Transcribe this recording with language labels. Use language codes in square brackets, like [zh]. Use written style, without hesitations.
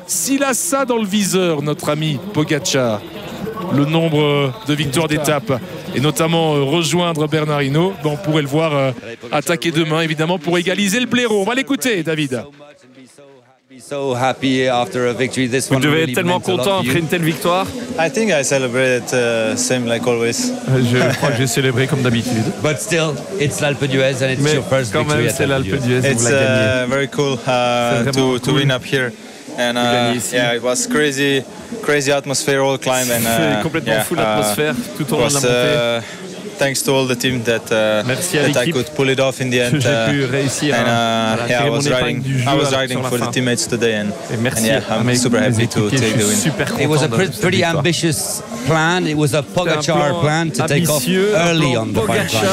[fr] S'il a ça dans le viseur, notre ami Pogacar, le nombre de victoires d'étape et notamment rejoindre Bernard Hinault, on pourrait le voir attaquer demain, évidemment, pour égaliser le blaireau. On va l'écouter, David. Vous devez être tellement content après une telle victoire. [en] I think I celebrate same like always. [fr] Je crois que j'ai célébré comme d'habitude. [en] But still, it's l'Alpe d'Huez and it's your first victory. [fr] Mais quand même, c'est l'Alpe d'Huez. [en] It's very cool to win up here. And yeah, it was crazy atmosphere all climb. [fr] C'est complètement fou l'atmosphere tout au long de la montée. [en] Thanks to all the team that I could pull it off in the end. I was riding for the teammates today, I'm super happy to take the win. It was a pretty ambitious plan. It was a Pogacar plan to take off early on the bike.